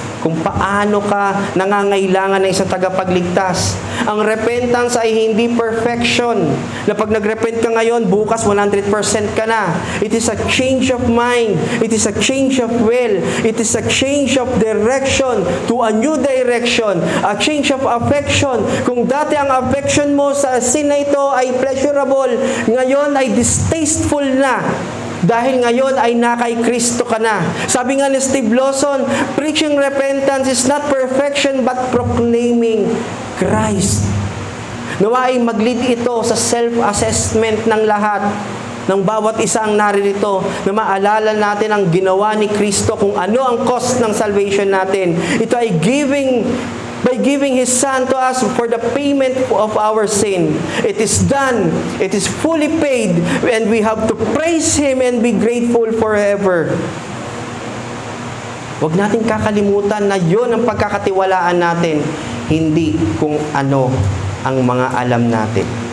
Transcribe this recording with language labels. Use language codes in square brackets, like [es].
[tl] Kung paano ka nangangailangan ng isang tagapagligtas. Ang repentance ay hindi perfection. Na pag nagrepent ka ngayon, bukas 100% ka na. [en] It is a change of mind. It is a change of will. It is a change of direction to a new direction. A change of affection. [tl] Kung dati ang affection mo sa sin na ito ay pleasurable, ngayon ay distasteful na. Dahil ngayon ay nakay Kristo ka na. Sabi nga ni Steve Lawson, [en] preaching repentance is not perfection but proclaiming Christ. [tl] Nawa ay mag-lead ito sa self-assessment ng lahat, ng bawat isang naririto, na maalala natin ang ginawa ni Kristo, kung ano ang cost ng salvation natin. Ito ay [en] by giving His Son to us for the payment of our sin. It is done. It is fully paid. And we have to praise Him and be grateful forever. [tl] Huwag natin kakalimutan na yun ang pagkakatiwalaan natin, hindi kung ano ang mga alam natin.